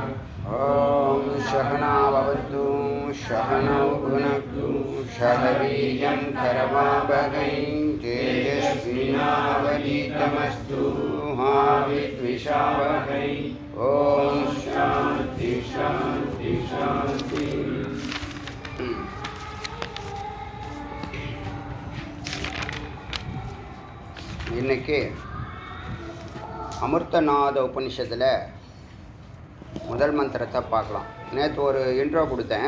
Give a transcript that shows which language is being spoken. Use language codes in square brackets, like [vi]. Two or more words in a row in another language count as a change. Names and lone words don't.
[sa] ओम सहना भवतु सहनौ भुनक्तु सह वीर्यं करवावहै तेजस्विनावधीतमस्तु मा विद्विषावहै। ओम शांति शांति शांति। [ta] இன்னைக்கு அமிர்தநாத உபனிஷத்தில் முதல் மந்திரத்தை பார்க்கலாம். நேற்று ஒரு இன்ட்ரோ கொடுத்தேன்.